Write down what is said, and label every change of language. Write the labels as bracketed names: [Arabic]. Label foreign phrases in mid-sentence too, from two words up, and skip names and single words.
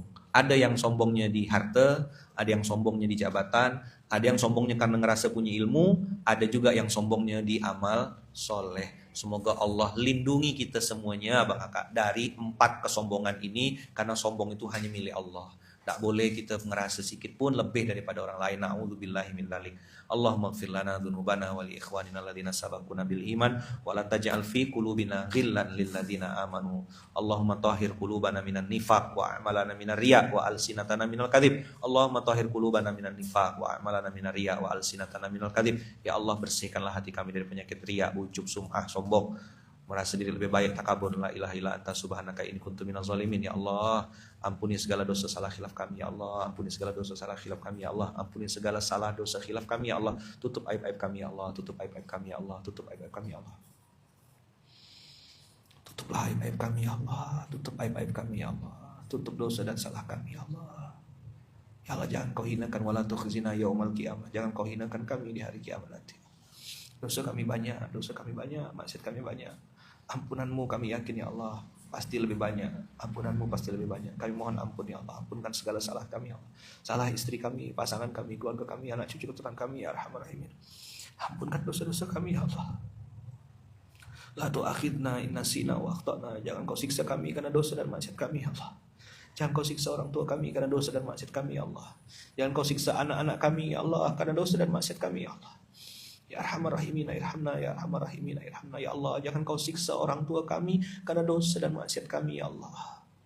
[Indonesian] Ada yang sombongnya di harta, ada yang sombongnya di jabatan, ada yang sombongnya karena ngerasa punya ilmu, ada juga yang sombongnya di amal soleh. Semoga Allah lindungi kita semuanya Bang Kakak dari 4 kesombongan ini, karena sombong itu hanya milik Allah. Tak boleh kita ngerasa sedikit pun lebih daripada orang lain. [Arabic] نعوذ بالله من ذلك. اللهم اغفر لنا ذنوبنا ولإخواننا الذين سبقونا بالإيمان ولا تجعل في قلوبنا غلا للذين آمنوا. اللهم طهر قلوبنا من النفاق وأعمالنا من الرياء وألسنتنا من الكذب. اللهم طهر قلوبنا من النفاق وأعمالنا من الرياء وألسنتنا من الكذب. [Indonesian] Ya Allah, bersihkanlah hati kami dari penyakit riya, ujub, sum'ah, sombong, merasa diri lebih baik, takabur, [Arabic] لا إله إلا أنت سبحانك إني كنت من الظالمين. [Indonesian] Ya Allah, ampuni segala dosa salah khilaf kami ya Allah, ampuni segala dosa salah khilaf kami ya Allah, ampuni segala salah dosa khilaf kami ya Allah, tutup aib-aib kami ya Allah, tutup aib-aib kami ya Allah, tutup aib-aib kami ya Allah, tutuplah aib-aib kami ya Allah, tutup aib-aib kami ya Allah, tutup dosa dan salah kami ya Allah. Ya Allah, jangan kau hinakan [Arabic] ولا تخزنا يوم القيامة, [Indonesian] jangan kau hinakan kami di hari kiamat nanti. Dosa kami banyak, maksiat kami banyak. Ampunanmu kami yakin ya Allah pasti lebih banyak. Ampunanmu pasti lebih banyak. Kami mohon ampun ya Allah. Ampunkan segala salah kami ya Allah. Salah istri kami, pasangan kami, keluarga kami, anak cucu keturunan kami [Arabic] يا أرحم الراحمين. [Indonesian] Ampunkan dosa-dosa kami ya Allah. [Arabic] لا تؤاخذنا إن نسينا وأخطأنا. [Indonesian] Jangan kau siksa kami karena dosa dan maksiat kami ya Allah. Jangan kau siksa orang tua kami karena dosa dan maksiat kami, ya Allah. Jangan kau siksa anak-anak kami, ya Allah, karena dosa dan maksiat kami, ya Allah. [Arabic] يا أرحم الراحمين، ارحمنا، يا أرحم الراحمين، ارحمنا, يا الله. [Indonesian] Jangan kau siksa orang tua kami karena dosa dan maksiat kami, ya Allah.